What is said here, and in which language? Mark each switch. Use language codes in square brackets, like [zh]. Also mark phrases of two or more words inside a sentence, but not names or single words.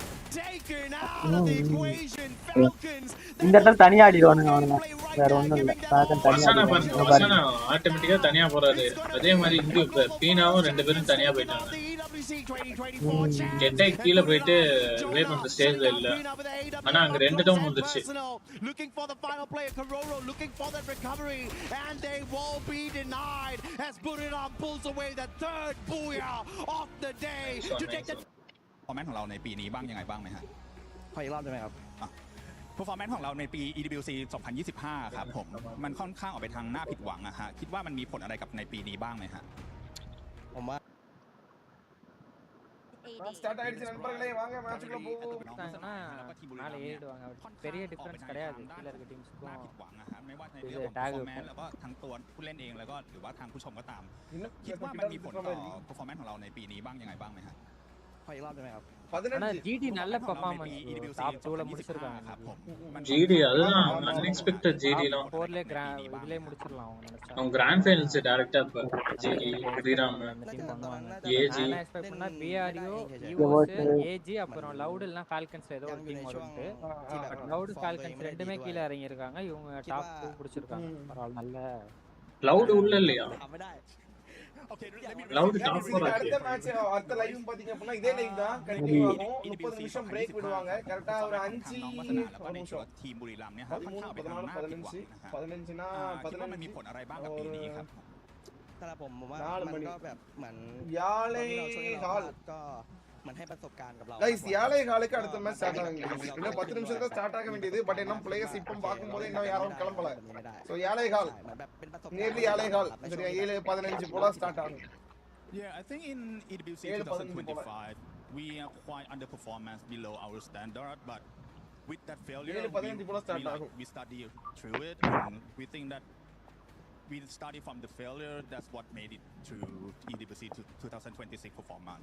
[ta] இந்த இடத்துல தனியா ஆடிடுவானுங்க அவனுங்க வேற ஒண்ணும் இல்ல தனியா ஆட்டோமேட்டிக்கா தனியா போறாரு அதே மாதிரி இங்க பீனாவும் 2 பேரும் தனியா போயிட்டாங்க கெட்டை கீழே போயிட்டு வே பண்ண ஸ்டேஜ்ல இல்ல ஆனா அங்க 2 டவுன் வந்துருச்சு [th] performance ของเราในปีนี้บ้างยังไงบ้างไหมฮะขออีกรอบได้ไหมครับperformance ของเราในปี EWC 2025 ครับผมมันค่อนข้างออกไปทางหน้าผิดหวังนะฮะคิดว่ามันมีผลอะไรกับในปีนี้บ้างไหมฮะผมว่า [ta] ஸ்டார்ட் ஆயிடுச்சு நண்பர்களே வாங்க மேட்ச்க்குள்ள போவோம் மேல ஏறிடுவாங்க பெரிய டிஃபரன்ஸ் கிடையாது கீழ இருக்க டீம்ஸ்க்கு [th] หน้าผิดหวังนะฮะไม่ว่าในเรื่องของ performance แล้วก็ทั้งตัวผู้เล่นเองแล้วก็หรือว่าทางผู้ชมก็ตามคิดว่ามันมีผลต่อ performance ของเราในปีนี้บ้างยังไงบ้างไหมฮะขออีกรอบได้ไหมครับ [ta] ஆனா ஜிடி நல்ல [en] performance top [ta] 2ல முடிச்சிருக்காங்க [th] ครับผม [ta] ஜிடி அதுதான் அன்எக்ஸ்பெக்டட் ஜிடிலாம் 4ல இதுலயே முடிச்சிரலாம் அவங்க நினைச்சா அவங்க [en] grand finals [ta] டைரக்டா இப்ப ஜிடி VAIRAM டீம் பண்ணுவாங்க ஏஜி நான் எக்ஸ்பெக்ட் பண்ணா பிஆர்யூ ஈவோஸ் ஏஜி அப்புறம் லவுட் இல்லனா ஃபால்கன்ஸ் ஏதோ ஒரு டீம் வருது லவுட் ஃபால்கன்ஸ் ரெண்டுமே கீழ இறங்கி இருக்காங்க இவங்க டாப் 2 பிடிச்சிருக்காங்க பரவாயில்லை நல்ல லவுட் உள்ள இல்லையா லவுட் டாப் 4 அடுத்த மேட்ச் அடுத்த லைவ் பாத்தீங்க அப்படினா இதே லைவ் தான் கண்டினியூ ஆகும் 30 நிமிஷம் பிரேக் விடுவாங்க கரெக்ட்டா ஒரு 5 நிமிஷம் [th] ทีมบุรีรัมย์เนี่ยครับค่อนข้างไปทางหน้าผิดหวังนะฮะ [ta] 15னா [th] 15มันมีผลอะไรบ้างกับปีนี้ครับสำหรับผมว่ามันก็แบบเหมือน [ta] யாலை ஹால் [th] ก็เหมือนให้ประสบการณ์กับเรา [ta] गाइस யாலை ஹாலுக்கு அடுத்த மேட்ச் ஸ்டார்ட் ஆகுது இன்னும் 10 நிமிஷத்துல ஸ்டார்ட் ஆக வேண்டியது பட் இன்னும் பிளேயர்ஸ் இப்போ பாக்கும்போது இன்னும் யாரும் கிளம்பல சோ யாலை ஹால் நியர்லி யாலை ஹால் சரியா 7:15 போல ஸ்டார்ட் ஆகும் [en] Yeah, I think in EWC 2025 we are quite underperformance below our standard, but with that failure we study through it and we think that we study from the failure. That's what made it through EWC 2026 performance.